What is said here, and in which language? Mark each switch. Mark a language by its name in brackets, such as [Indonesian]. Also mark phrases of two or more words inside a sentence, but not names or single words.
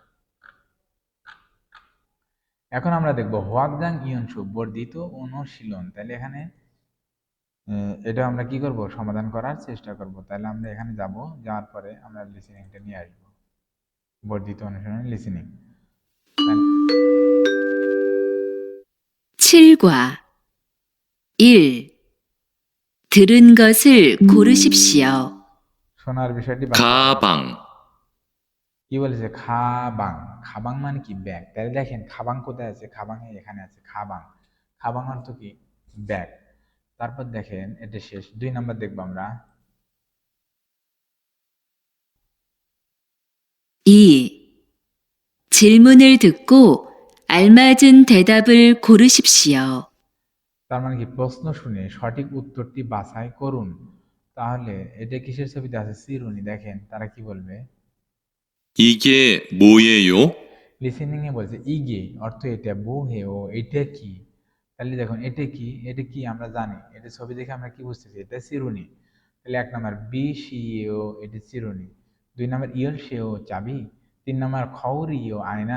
[Bangla] এখন আমরা দেখবো হোয়াকজাং ইয়নসু বর্ধিত অনুশীলন। তাহলে এখানে এটা আমরা কি করব? সমাধান করার চেষ্টা করব। তাহলে আমরা এখানে যাব, যাওয়ার পরে আমরা লিসেনিংটা নিয়ে আসবো, বর্ধিত অনুশীলনের লিসেনিং। [Korean] 7과 1. 들은 것을 고르십시오. [Bangla] শোনার বিষয়টি বাক্যে প্রকাশ করো। [Korean] 가방, [Bangla] কি বলেছে? খাবাং। খাবাং মানে কি ব্যাগ। তাহলে দেখেন খাবাং কোথায় আছে? খাবাং এখানে আছে। খাবাং, খাবাং অর্থ কি ব্যাগ। তারপর দেখেন এটা শেষ। 2 নাম্বার দেখবো আমরা। [Korean] 2. 질문을 듣고 알맞은 대답을 고르십시오. [Bangla] তার মানে কি প্রশ্ন শুনে সঠিক উত্তরটি বাছাই করুন। তাহলে এটা কিসের ছবিতে আছে? চিরুনি। দেখেন তারা কি বলবে। [Korean] 이게 뭐예요? [Bangla] লিসেনিং এ বলছে ইগে অর্থ এটা, বো হে ও এটা কি। তাহলে দেখুন এটা কি, এটা কি আমরা জানি, এটা ছবি দেখে আমরা কি বুঝতেছি? এটা চিরুনি। তাহলে 1 নাম্বার বি সিও, এটা চিরুনি। 2 নাম্বার ইয়ল সেও চাবি। 3 নাম্বার খৌরিও আয়না।